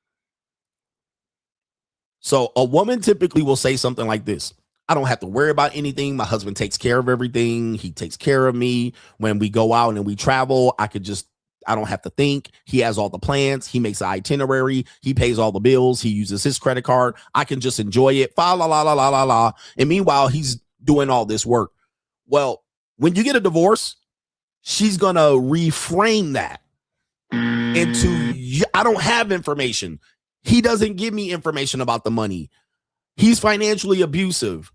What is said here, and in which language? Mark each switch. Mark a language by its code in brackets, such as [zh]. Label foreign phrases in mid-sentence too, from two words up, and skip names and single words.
[en] So a woman typically will say something like this: I don't have to worry about anything. My husband takes care of everything. He takes care of me. When we go out and we travel, I don't have to think. He has all the plans. He makes an itinerary. He pays all the bills. He uses his credit card. I can just enjoy it. Fa la la la la la la. And meanwhile, he's doing all this work. Well, when you get a divorce, she's going to reframe that into, I don't have information. He doesn't give me information about the money. He's financially abusive.